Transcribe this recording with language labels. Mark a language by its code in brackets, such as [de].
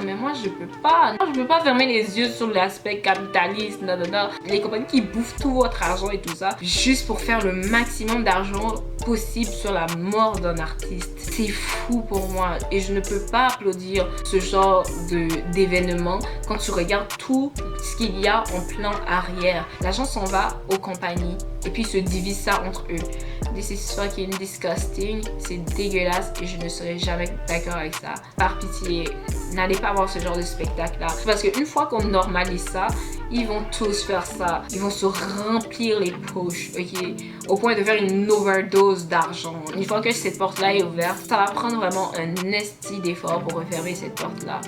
[fr] Mais moi je peux pas. Moi, je peux pas fermer les yeux sur l'aspect capitaliste, les compagnies qui bouffent tout votre argent et tout ça juste pour faire le maximum d'argent possible sur la mort d'un artiste. C'est fou pour moi et je ne peux pas applaudir ce genre d'événement quand tu regardes tout ce qu'il y a en plan arrière. L'argent s'en va aux compagnies et puis ils se divisent ça entre eux. [en] This is fucking disgusting. [fr] C'est dégueulasse et je ne serai jamais d'accord avec ça. Par pitié, n'allez pas voir ce genre de spectacle là. Parce qu'une fois qu'on normalise ça, ils vont tous faire ça. Ils vont se remplir les poches, ok? Au point de faire une overdose d'argent. Une fois que cette porte-là est ouverte, ça va prendre vraiment un esti d'effort pour refermer cette porte-là.